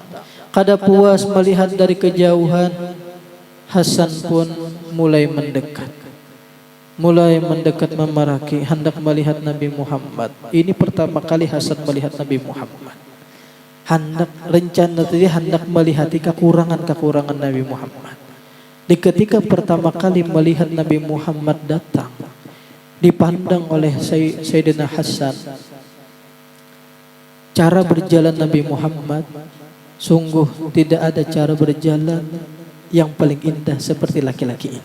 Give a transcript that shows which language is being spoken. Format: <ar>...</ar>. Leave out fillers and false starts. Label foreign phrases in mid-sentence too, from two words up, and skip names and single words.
<bjn>Kada puas melihat dari kejauhan, Hasan pun mulai mendekat. Mulai mendekat memaraki, hendak melihat Nabi Muhammad.</bjn> <id>Ini pertama kali Hasan melihat Nabi Muhammad.</id> <bjn>Hendak melihati kekurangan-kekurangan Nabi Muhammad.</bjn> <id>Di ketika pertama kali melihat Nabi Muhammad datang, dipandang oleh Sayyidina Hasan, cara berjalan Nabi Muhammad, sungguh tidak ada cara berjalan yang paling indah seperti laki-laki ini.</id>